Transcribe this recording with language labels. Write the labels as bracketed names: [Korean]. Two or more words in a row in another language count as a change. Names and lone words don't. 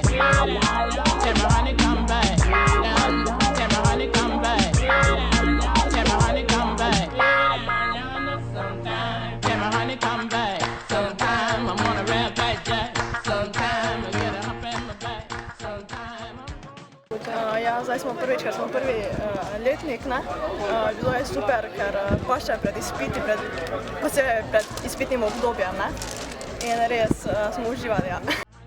[English] Can my honey come back? Can my honey come back? Can my honey come back? Sometime can my honey come back? Sometime I'm gonna rap back jack. Sometime I get a hump in my back. Sometime [Slovenian] Ja, zdaj smo prvič, ker smo prvi letnik, ne. Bilo je super, ker paše pred izpiti, posebej pred izpitnim obdobjem, ne. In res smo uživali, ja.